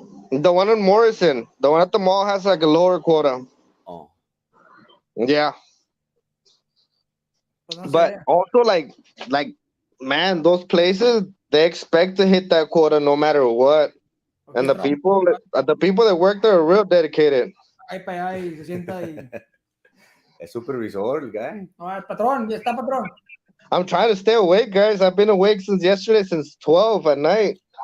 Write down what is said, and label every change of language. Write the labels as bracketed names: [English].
[English] The one in Morrison, the one at the mall has like a lower quota. Oh, Yeah. [Spanish] Pues no sé. [English] But also like man, those places they expect to hit that quota no matter what. And the people that work there are real dedicated. [Spanish] Ahí para allá y se sienta y. es supervisor, el [English] guy. [Spanish] No, el patrón, ya está patrón. [English] I'm trying to stay awake, guys. I've been awake since yesterday, since 12 at night.